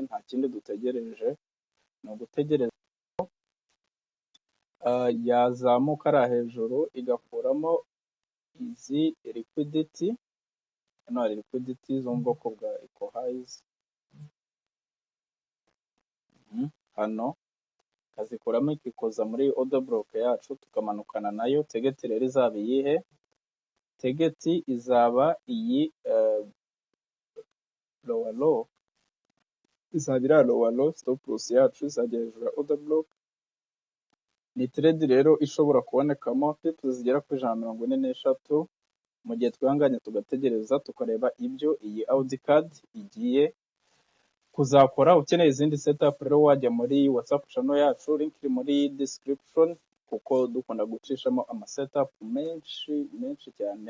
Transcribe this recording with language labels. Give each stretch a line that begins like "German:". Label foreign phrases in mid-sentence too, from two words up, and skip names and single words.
Kinyarwanda: Nta kindi dutegereje, ni ugutegereza yazamuka ari hejuru igakuramo izi liquidity. Hano hari liquidity zo mu bwoko bwa
English: eco highs.
Kinyarwanda: Hano ikazikuramo ikikoza muri
English: order block
Kinyarwanda: yacu tukamanukana nayo. Target rero izaba iyihe? Target izaba iyi
English: lower low,
Kinyarwanda: izaba iri
English: lower low. Stop loss
Kinyarwanda: yacu izajya hejuru ya
English: order block.
Kinyarwanda: Ni trade rero ishobora kubonekamo pips zigera kuri 143 mu gihe twihanganye tugategereza tukareba ibyo iyi audi card igiye kuzakora. Ukeneye izindi setup rero wajya muri WhatsApp channel yacu, link iri muri description, kuko dukunda gucishamo ama setup menshi cyane.